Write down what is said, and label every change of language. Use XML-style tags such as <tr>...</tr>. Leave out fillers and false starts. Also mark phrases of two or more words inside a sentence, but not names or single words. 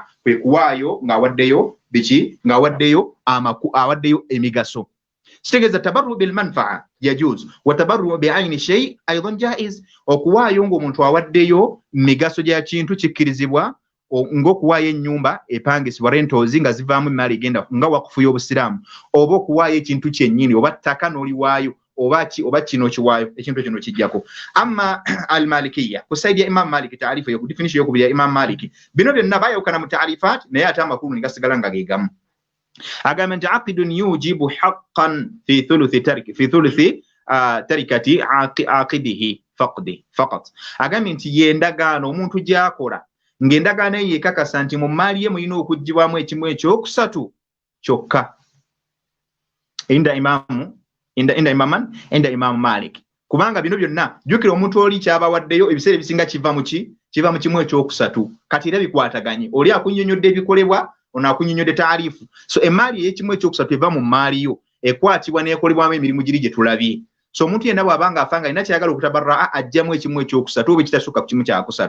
<lg>kwe kuwaayo ng'awaddeyo biki ng'awaddeyo emigaso kitegeeza</lg> <ar>التبرع بالمنفعة يجوز والتبرع بعين الشيء أيضا جائز</ar> <lg>okuwaayo ng'omuntu awaddeyo migaso gya kintu kikkirizibwa ng'okuwaayo ennyumba epangisibwa rentals nga zivaamu emaali egenda nga wakufu y'obusiraamu oba okuwaayo ekintu kyennyini oba ttaka n'oliwaayo oba kino kiwaayo ekintu kino kijjako</lg> <ar>أما المالكية</ar> <lg>ku saidi ya Imam Malik taarifu yo ku definition y'okubiri ya Imam Malik bino byonna baayawukana mu taarifat naye ate amakulu ne gasigala nga geegamu agamba nti</lg> <ar>عقد يوجب حقا في ثلث تركة عاقده فقط</ar> <lg>agamba nti y'endagaano omuntu gy'akola ng'endagaano eyo ekakasa nti mu maali ye mulina okuggyibwamu ekimu ekyokusatu kyokka inda Imam Malik kubanga bino byonna jjukira omuntu oli kyabawaddeyo ebiseera ebisinga kiva mu kimu ekyokusatu kati era bikwataganye oli akunnyonnyodde ebikolebwa ono akunnyonnyodde taarifu so emaali ey'ekimu ekyokusatu eva mu maali yo ekwatibwa n'ekolebwamu emirimu giri gye tulabye so omuntu yenna bw'abanga afanga alina kyayagala okutabarraa ajjamu ekimu ekyokusatu oba ekitasukka ku kimu kyakusatu.</lg>